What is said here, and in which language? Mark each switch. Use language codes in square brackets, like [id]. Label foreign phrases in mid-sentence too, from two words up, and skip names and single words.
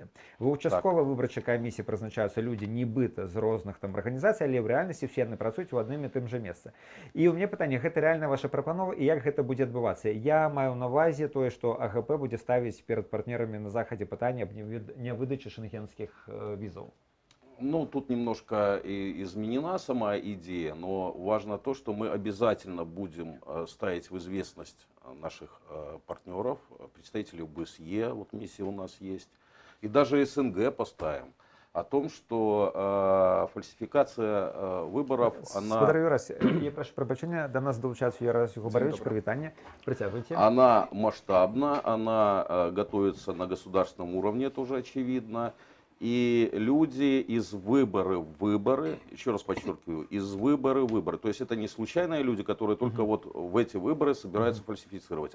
[be] Ва участковай выбарчай камісіі прызначаюцца людзі нібыта з розных там арганізацый, але ў рэальнасці все яны працуюць у адным і тым жа месцы. І ў мяне пытанне, гэта рэальная ваша прапанова і як гэта будзе адбывацца? Я маю на ўвазе тое, што АГП будзе ставіць перад партнерамі на захадзе пытанне аб невыдачы шенгенскіх візаў. [ru] Ну, тут немножко изменена сама идея, но важно то, что мы обязательно будем ставить в известность наших партнеров, представителей ОБСЕ, вот миссия у нас есть, и даже СНГ поставим, о том, что фальсификация выборов, она... [be] Гаспадар Юрась, я прошу прабачэння, до нас долучаецца Юрась Губарэвіч, прывітанне, працягвайце. [ru] Она масштабна, она готовится на государственном уровне, это уже очевидно. И люди из выборы в выборы, еще раз подчеркиваю, из выборы в выборы. То есть это не случайные люди, которые только вот в эти выборы собираются фальсифицировать.